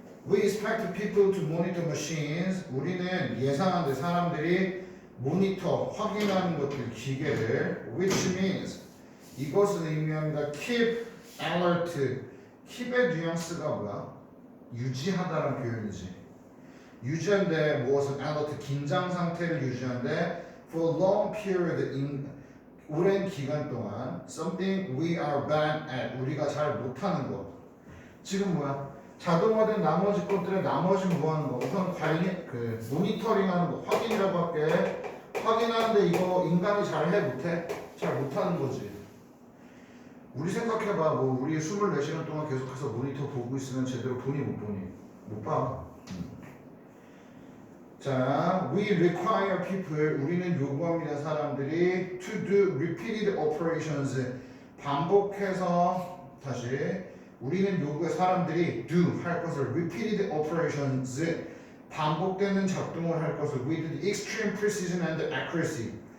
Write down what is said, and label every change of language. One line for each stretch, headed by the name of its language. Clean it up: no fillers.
English: We expect people to monitor machines.
Korean: 우리는 예상하는데 사람들이 모니터, 확인하는 것들, 기계를
English: which means
Korean: 이것은 의미합니다.
English: keep alert.
Korean: keep의 뉘앙스가 뭐야? 유지하다라는 표현이지. 유지한데 무엇은 alert, 긴장 상태를 유지한데
English: for long period,
Korean: 오랜 기간 동안
English: something we are bad at,
Korean: 우리가 잘 못하는 것. 지금 뭐야? 자동화된 나머지 것들의 나머지 뭐 하는 거? 우선 관리, 모니터링하는 거, 확인이라고 할게. 확인하는데 이거 인간이 잘해 못해? 잘 못하는 거지. 우리 생각해봐. 뭐 우리 24시간 동안 계속해서 모니터 보고 있으면 제대로 보니 못 보니? 못 봐. 자,
English: we require people.
Korean: 우리는 요구합니다. 사람들이
English: to do repeated operations.
Korean: 반복해서 다시 우리는 요구해 사람들이 do 할 것을
English: repeated operations
Korean: 반복되는 작동을 할 것을
English: with extreme precision and accuracy.